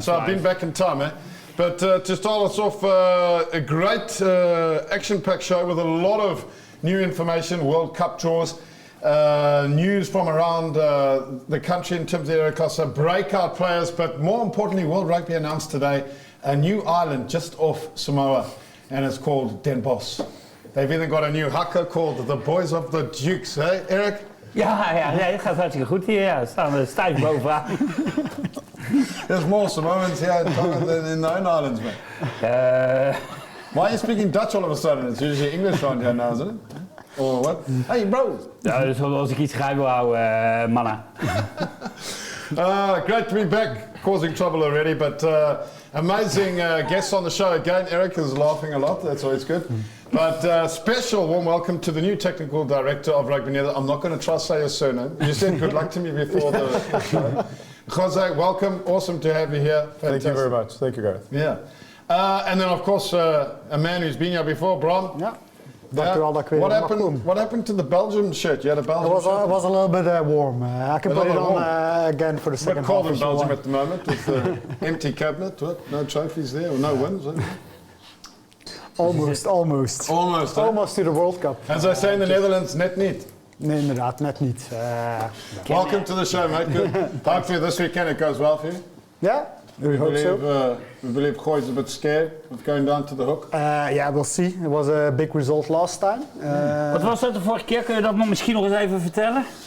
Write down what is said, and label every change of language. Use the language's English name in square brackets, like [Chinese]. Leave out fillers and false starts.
[English] So I've been back in time, eh? But to start us off, a great action-packed show with a lot of new information, World Cup draws, news from around the country in terms of the Ericassa, breakout players, but more importantly, World Rugby announced today a new island just off Samoa, and it's called Den Bosch. They've even got a new haka called the Boys of the Dukes, hey Eric? [Dutch] Ja, nee, het gaat hartstikke goed hier. Ja. We staan er stijf bovenaan. [English] There's more Samoans here in Tonga than in the own islands, man. Why are you speaking Dutch all of a sudden? It's usually English around here now, isn't it? Or what? Hey, bro! [Dutch] Ja, dus als ik iets geheim wil houden, mannen. [English] Great to be back, causing trouble already, but amazing guests on the show again. Eric is laughing a lot, that's always good. But special warm welcome to the new technical director of Rugby Netherlands. I'm not going to try to say your surname. You said good luck to me before the show. José, welcome. Awesome to have you here. Fantastic. Thank you very much. Thank you, Gareth. Yeah. And then, of course, a man who's been here before, Bram. [Dutch] Ja. Dankjewel dat ik weer mag komen. [English] What happened to the Belgium shirt? You had a Belgium shirt? It was a little bit warm. I can put it on again for the second half. It's cold in Belgium at the moment with the empty cabinet. What? No trophies there or no wins? Almost. Almost to the World Cup. As I say in the Netherlands, [Dutch] net niet. Nee, inderdaad, net niet. [English] Welcome to the show, mate. Good. Hopefully this weekend it goes well for you. Yeah, we hope so. We believe Gooi's a bit scared of going down to the hook. Yeah, we'll see. It was a big result last time. [Dutch] Wat was dat de vorige keer? Kun je dat misschien nog eens even vertellen?